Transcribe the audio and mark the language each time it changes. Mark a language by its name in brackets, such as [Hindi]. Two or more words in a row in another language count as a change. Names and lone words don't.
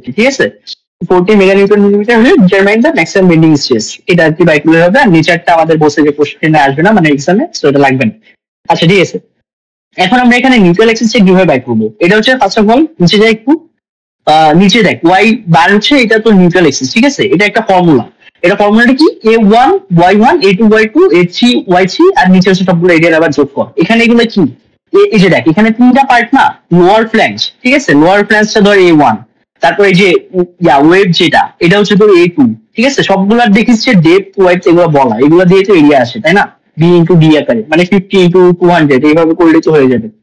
[Bangla] ঠিক আছে, 40 [English] meganewton millimeter [Bangla] হলে [English] determine the maximum bending stress, [Bangla] এটা আর কি বাইর করলে হবে। আর নিচেরটা আমাদের বসে যে কোশ্চেনে আসবে না, মানে এক্সামে, সো এটা লাগবে না। আচ্ছা ঠিক আছে, এখন আমরা এখানে [English] neutral axis [Bangla] কিভাবে বাইর করবো, এটা হচ্ছে [English] first of all [Bangla] নিচে যাই একটু, নিচে দেখ [English] y bar [Bangla] হচ্ছে, এটা তো [English] neutral axis. [Bangla] ঠিক আছে, এটা একটা ফর্মুলা, এটা ফর্মুলাটা কি a1 y1 a2 y2 a3 y3, আর নিচে হচ্ছে সবগুলো এরিয়ার আবার যোগ কর। এখানে এগুলো কি, এই যে দেখ এখানে তিনটা পার্ট না, [English] lower flange. [Bangla] ঠিক আছে, [English] lower flange [Bangla] ধর a1, তারপর এই যে ওয়েভ যেটা এটা হচ্ছে তোর a2। ঠিক আছে, সবগুলার দেখিস যে [English] depth wide [Bangla] এগুলো বলা, এগুলো দিয়ে তো এরিয়া আসে তাই না, [English] b into d [Bangla] আকারে, মানে 50 ইন্টু 200 এইভাবে করলে তো হয়ে যাবে।